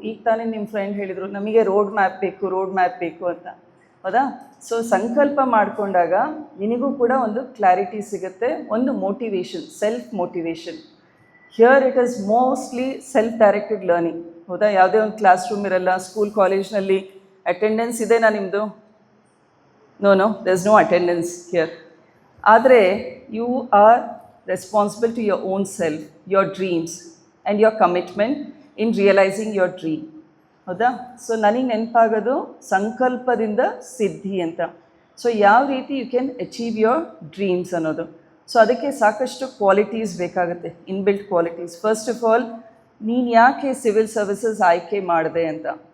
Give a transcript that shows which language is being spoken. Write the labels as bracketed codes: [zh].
[kn] ಈಗ ತಾನೇ ನಿಮ್ಮ ಫ್ರೆಂಡ್ ಹೇಳಿದರು ನಮಗೆ ರೋಡ್ ಮ್ಯಾಪ್ ಬೇಕು ಅಂತ. ಹೌದಾ? ಸೊ ಸಂಕಲ್ಪ ಮಾಡಿಕೊಂಡಾಗ ನಿನಗೂ ಕೂಡ ಒಂದು ಕ್ಲಾರಿಟಿ ಸಿಗುತ್ತೆ, ಒಂದು motivation, self motivation. [en] Here it is mostly self directed learning. ಹೌದಾ? [kn] ಯಾವುದೇ ಒಂದು ಕ್ಲಾಸ್ ರೂಮ್ ಇರಲ್ಲ. ಸ್ಕೂಲ್ ಕಾಲೇಜ್ನಲ್ಲಿ ಅಟೆಂಡೆನ್ಸ್ ಇದೆನಾ ನಿಮ್ಮದು? [en] No, there's no attendance here. ಆದರೆ you are responsible to your own self, your dreams and your commitment in realizing your dream. [kn] ಹೌದಾ? So ನನಗೆ ನೆನಪಾಗೋದು ಸಂಕಲ್ಪದಿಂದ ಸಿದ್ಧಿ ಅಂತ. ಸೊ ಯಾವ ರೀತಿ [en] you can achieve your dreams [kn] ಅನ್ನೋದು. ಸೊ ಅದಕ್ಕೆ ಸಾಕಷ್ಟು ಕ್ವಾಲಿಟೀಸ್ ಬೇಕಾಗುತ್ತೆ, inbuilt qualities. First of all, ನೀನು ಯಾಕೆ ಸಿವಿಲ್ ಸರ್ವಿಸಸ್ ಆಯ್ಕೆ ಮಾಡಿದೆ ಅಂತ.